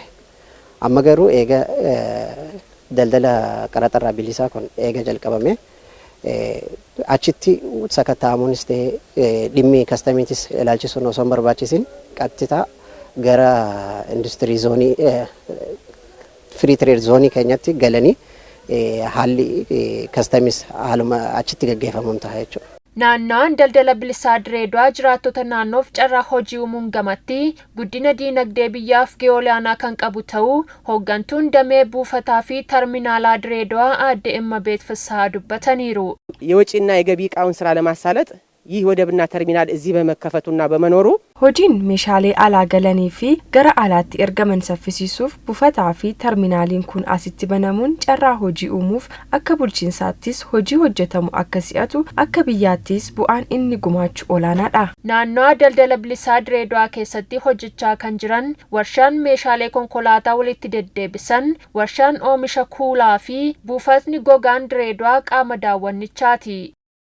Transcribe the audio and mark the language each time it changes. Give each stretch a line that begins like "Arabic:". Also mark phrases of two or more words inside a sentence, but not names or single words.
Oromo: Amma garuu eega daldala qaraxarraa bilisaa kun eega jalqabame achitti sakatta'amuunis ta'ee dhimmi kastamiitis ilaalchisuun osoo hin barbaachisin qaxxitaa gara industirii zoonii
English: free trade
Oromo: zoonii keenyatti galanii haalli kastamis haaluma achitti gaggeeffamuun ta'a jechuudha. Naannoon daldala bilisaa Direedawaa jiraattota naannoof carraa hojii uumuun gamatti guddina diinagdee biyyaaf gahee olaanaa kan qabu ta'uu hooggantuun damee buufataa fi terminaalaa Direedawaa aadde Immabeet Fisaa dubbataniiru.
Amharic: የወጪና የገቢ ዕቃውን ስራ ለማሳለጥ ይህ ወደብና ተርሚናል እዚህ በመከፈቱና በመኖሩ
Oromo: hojiin meeshaalee alaa galanii fi gara alaatti ergaman saffisiisuuf buufataa fi terminaaliin kun asitti banamuun carraa hojii uumuuf akka bulchiinsaattis hojii hojjetamu akka si'atu akka biyyaattis bu'aan inni gumaachu olaanaadha. Naannoo daldala bilisaa Direedawaa keessatti hojjechaa kan jiran warshaan meeshaalee konkolaataa walitti deddeebisan, warshaan oomisha kuulaa fi buufatni gogaan Direedawaa qaama daawwannichaati.